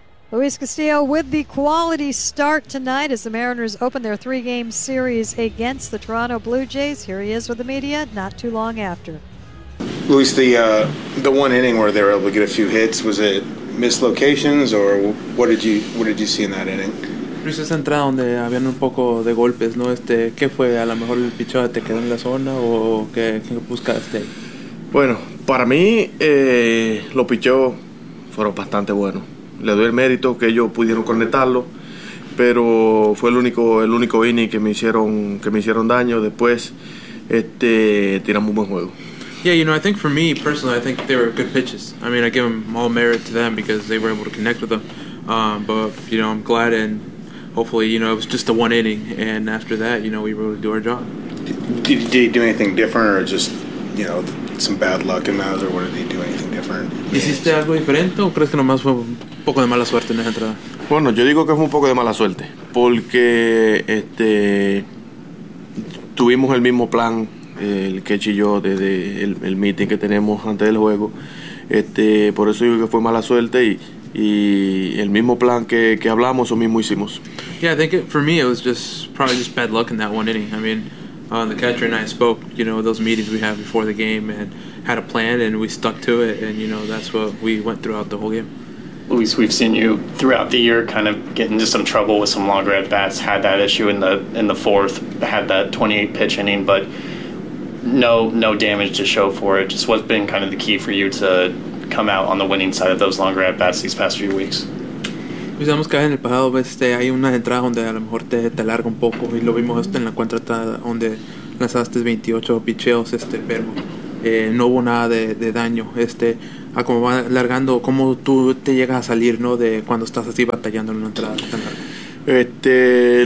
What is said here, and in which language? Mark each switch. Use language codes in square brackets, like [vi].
[en] Luis Castillo with the quality start tonight as the Mariners open their three-game series against the Toronto Blue Jays. Here he is with the media not too long after. Luis, the one inning where they were able to get a few hits, was it mislocations or what did you see in that inning? [es] Luis, esa entrada donde habían un poco de golpes, ¿no? ¿Qué fue? A lo mejor el pitcher te quedó en la zona o qué buscaste? Bueno, para mí los pitchers fueron bastante buenos. Le doy el mérito que ellos pudieron conectarlo, pero fue el único inning que me hicieron daño. Después, tiramos un buen juego. [en] Yeah, you know, I think for me personally, I think they were good pitches. I mean, I give them all merit to them because they were able to connect with them. But you know, I'm glad and hopefully, you know, it was just the one inning, and after that, you know, we were able to do our job. Did you do anything different, or just, you know, some bad luck in those, or what did they do anything different? [es] ¿Hiciste algo diferente o crees que nomás fue un poco de mala suerte en esa entrada? Bueno, yo digo que fue un poco de mala suerte porque tuvimos el mismo plan, el Ketch y yo, desde el meeting que tenemos antes del juego. Por eso digo que fue mala suerte y el mismo plan que hablamos, lo mismo hicimos. [en] Yeah, I think for me it was just probably just bad luck in that one inning. I mean, the catcher and I spoke, you know, those meetings we have before the game and had a plan and we stuck to it, and you know, that's what we went throughout the whole game. Luis, we've seen you throughout the year kind of get into some trouble with some longer at-bats, had that issue in the fourth, had that 28-pitch inning, but no damage to show for it. Just what's been kind of the key for you to come out on the winning side of those longer at-bats these past few weeks? [es] Pensamos que en el pasado hay una entrada donde a lo mejor te larga un poco, y lo vimos en la cuarta entrada donde lanzaste 28 picheos, pero no hubo nada de daño. A como va largando, ¿cómo tú te llegas a salir, no, de cuando estás así batallando en una entrada tan larga?